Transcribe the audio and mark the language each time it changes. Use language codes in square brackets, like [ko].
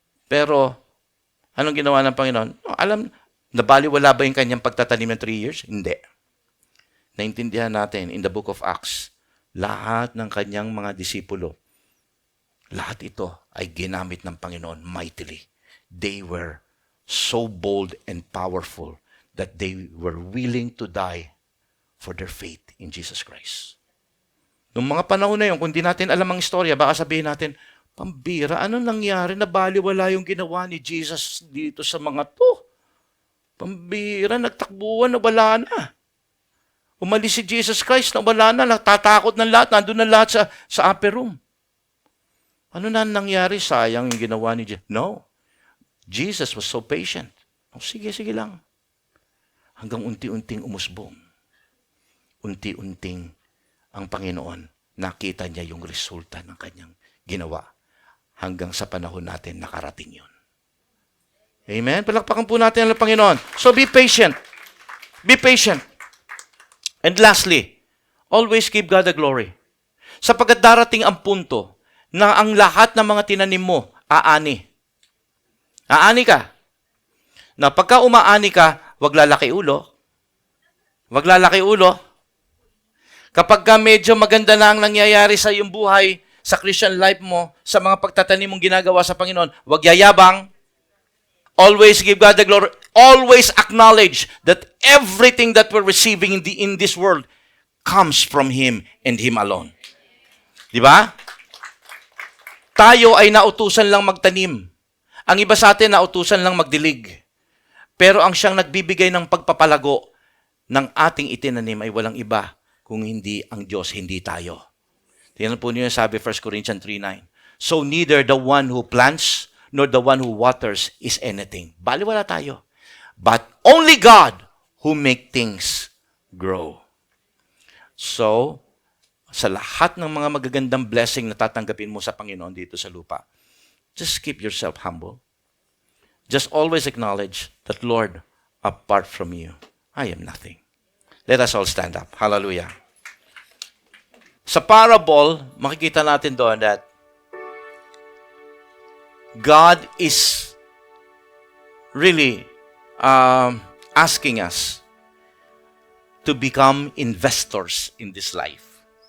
[tl] Pero, anong ginawa ng Panginoon? Nabaliwala ba yung kanyang pagtatanim ng 3 years? Hindi. Naintindihan natin in the book of Acts, lahat ng kanyang mga disipulo, lahat ito ay ginamit ng Panginoon mightily. [en] They were so bold and powerful that they were willing to die for their faith in Jesus Christ. [tl] Noong mga panahon na yun, kung di natin alam ang istorya, baka sabihin natin, pambira, ano nangyari? Nabaliwala yung ginawa ni Jesus dito sa mga to. Pambira, nagtakbuhan, nawala na. Umalis si Jesus Christ, nawala na, natatakot ng lahat, nandun na lahat sa upper room. Ano na nangyari? Sayang yung ginawa ni Jesus. [en] No. Jesus was so patient. [tl] Sige lang. Hanggang unti-unting umusbong. Unti-unting ang Panginoon, nakita niya yung resulta ng kanyang ginawa. Hanggang sa panahon natin, nakarating yun. Amen? Palakpakan po natin ang Panginoon. [en] So be patient. Be patient. And lastly, always give God the glory. [tl] Sapagkat darating ang punto na ang lahat ng mga tinanim mo, aani. Aani ka. Na pagka umaani ka, wag lalaki ulo. Wag lalaki ulo. Kapag ka medyo maganda na ang nangyayari sa iyong buhay, sa Christian life mo, sa mga pagtatanim mong ginagawa sa Panginoon, wag yayabang. [en] Always give God the glory. Always acknowledge that everything that we're receiving in this world comes from Him and Him alone. [tl] Di ba? Tayo ay nautusan lang magtanim. Ang iba sa atin, nautusan lang magdilig. Pero ang siyang nagbibigay ng pagpapalago ng ating itinanim ay walang iba kung hindi ang Diyos, hindi tayo. Tingnan po niyo yung sabi 1 Corinthians 3:9. [en] So neither the one who plants nor the one who waters is anything. [tl] Baliwala tayo. [en] But only God who make things grow. [tl] So, sa lahat ng mga magagandang blessing na tatanggapin mo sa Panginoon dito sa lupa, [en] just keep yourself humble. Just always acknowledge that, Lord, apart from you, I am nothing. Let us all stand up. Hallelujah. [tl] Sa parable, makikita natin doon [en] that God is really asking us to become investors in this life.